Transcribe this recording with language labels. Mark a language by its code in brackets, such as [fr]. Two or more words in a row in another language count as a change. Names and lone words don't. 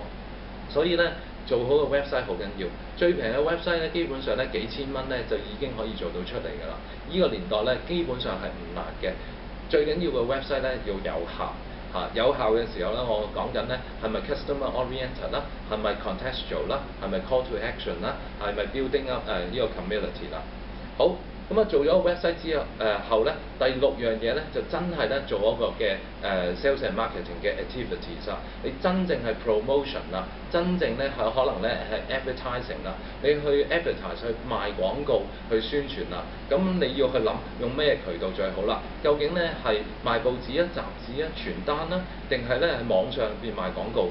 [yue] 所以咧，做好個 website 好緊要。最平嘅 website 咧，基本上咧幾千蚊咧就已經可以做到出嚟㗎啦。呢個年代咧，基本上係唔難嘅。最緊要個 website 咧要有效。有效嘅時候咧，我講緊咧係咪 [en] customer oriented [yue] 啦，係咪 contextual 啦，係咪 [en] call to action [yue] 啦，係咪 [en] building up [yue] 呢個 community 啦。好，咁做咗 website 之後咧，第6樣嘢咧就真係咧做一個嘅 [en] sales and marketing [yue] 嘅 activities 啦。你真正係 promotion 啦，真正咧係可能咧係 advertising 啦，你去 advertise 去賣廣告去宣傳啦。咁你要去諗用咩渠道最好啦？究竟咧係賣報紙啊、雜誌啊、傳單啦，定係咧喺網上邊賣廣告？